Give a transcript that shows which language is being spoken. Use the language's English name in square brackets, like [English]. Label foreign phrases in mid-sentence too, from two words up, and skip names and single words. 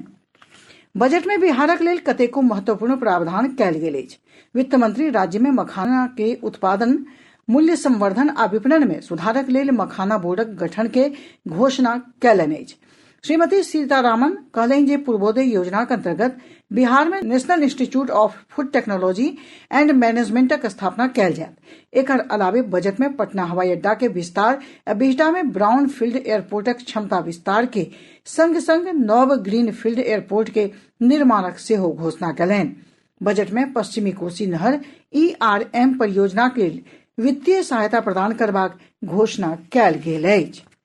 [Maithili] बजट में बिहारक लेल कतेको महत्वपूर्ण प्रावधान कयल गेल अछि। वित्त मंत्री राज्य में मखाना के उत्पादन, मूल्य संवर्धन आ विपणन में सुधारक लेल मखाना बोर्डक गठन के घोषणा कयलनि अछि। श्रीमती सीतारामन कहलनि जे पूर्वोदय योजनाक अंतर्गत बिहार में नेशनल इंस्टीट्यूट ऑफ फूड टेक्नोलॉजी एंड मैनेजमेंटक स्थापना कयल जायत। एकर अलावे बजट में पटना हवाई अड्डा के विस्तार आ बिहटा में [English] brown field airportak [Maithili] क्षमता विस्तार के संग संग नव [English] green field airport [Maithili] के निर्माणक सेहो घोषणा कयलनि। बजट में पश्चिमी कोसी नहर ERM परियोजना के वित्तीय सहायता प्रदान करबाक घोषणा कयल गेल अछि।